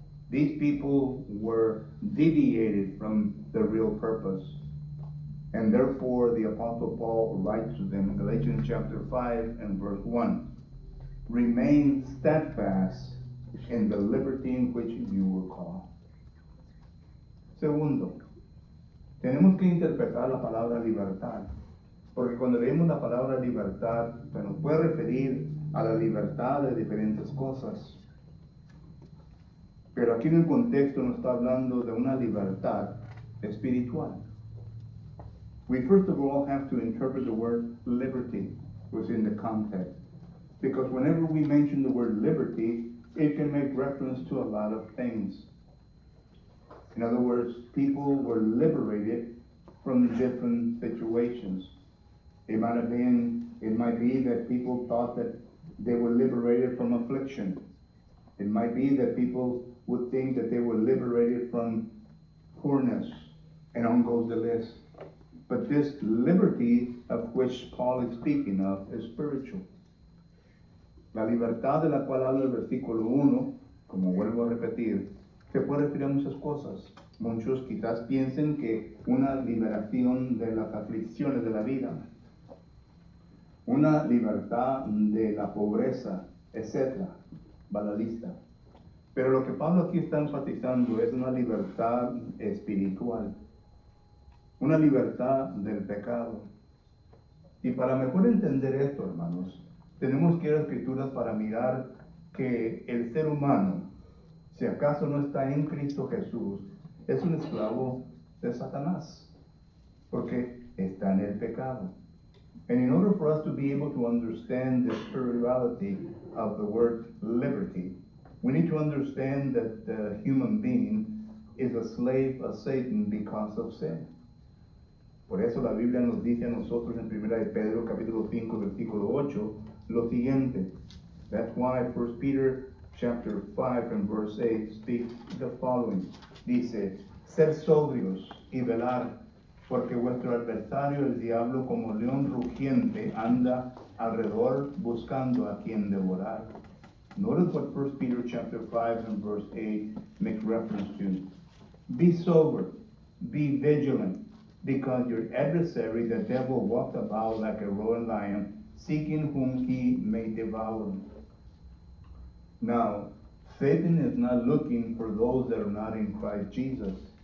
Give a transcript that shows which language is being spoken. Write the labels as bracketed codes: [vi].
[en] These people were deviated from the real purpose. And therefore, the Apostle Paul writes to them in Galatians chapter 5 and verse 1, remain steadfast in the liberty in which you were called. [es] Segundo, tenemos que interpretar la palabra libertad, porque cuando leemos la palabra libertad, se nos puede referir a la libertad de diferentes cosas. Pero aquí en el contexto nos está hablando de una libertad espiritual. [en] We first of all have to interpret the word liberty within the context. Because whenever we mention the word liberty, it can make reference to a lot of things. In other words, people were liberated from different situations. It might be that people thought that they were liberated from affliction. It might be that people would think that they were liberated from poorness, and on goes the list. But this liberty of which Paul is speaking of is spiritual. [es] La libertad de la cual habla el versículo 1, como vuelvo a repetir, se puede referir a muchas cosas. Muchos quizás piensen que una liberación de las aflicciones de la vida, una libertad de la pobreza, etc. Va la lista. Pero lo que Pablo aquí está enfatizando es una libertad espiritual, una libertad del pecado. Y para mejor entender esto, hermanos, tenemos que ir a las Escrituras para mirar que el ser humano, si acaso no está en Cristo Jesús, es un esclavo de Satanás, porque está en el pecado. [en] And in order for us to be able to understand the spirituality of the word liberty, we need to understand that the human being is a slave of Satan because of sin. [es] Por eso la Biblia nos dice a nosotros en 1 de Pedro capítulo 5 versículo 8 lo siguiente. [en] That's why 1 Peter chapter 5 and verse 8 speaks the following. [es] Dice, sed sobrios y velar, porque vuestro adversario el diablo como león rugiente anda alrededor buscando a quien devorar. [en] Notice what 1 Peter chapter 5 and verse 8 makes reference to. Be sober, be vigilant, because your adversary, the devil, walks about like a roaring lion, seeking whom he may devour. Now, Satan is not looking for those that are not in Christ Jesus.